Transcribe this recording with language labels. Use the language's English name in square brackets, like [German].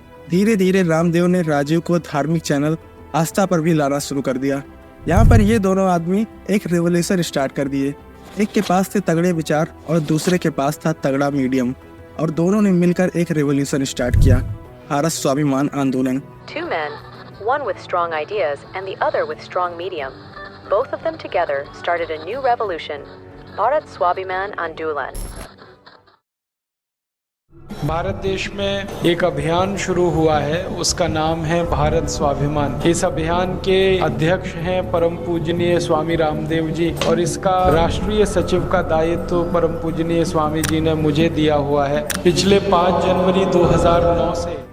[Hindi] धीरे धीरे रामदेव ने राजीव को धार्मिक चैनल आस्था पर भी लाना शुरू कर दिया। यहाँ पर ये दोनों आदमी एक रेवोल्यूशन स्टार्ट कर दिए। एक के पास थे तगड़े विचार और दूसरे के पास था तगड़ा मीडियम, और दोनों ने मिलकर एक रेवोल्यूशन स्टार्ट किया, भारत स्वाभिमान आंदोलन। [English] Two men, one with strong ideas and the other with strong medium. Both of them together started a new revolution, Bharat Swabhiman Andolan. [Hindi] Bharat देश में एक अभियान शुरू हुआ है, उसका नाम है भारत स्वाभिमान। इस अभियान के अध्यक्ष हैं परम पूजनीय स्वामी रामदेव जी, और इसका राष्ट्रीय सचिव का दायित्व परम पूजनीय स्वामी जी ने मुझे दिया हुआ है पिछले 5 जनवरी 2009 से।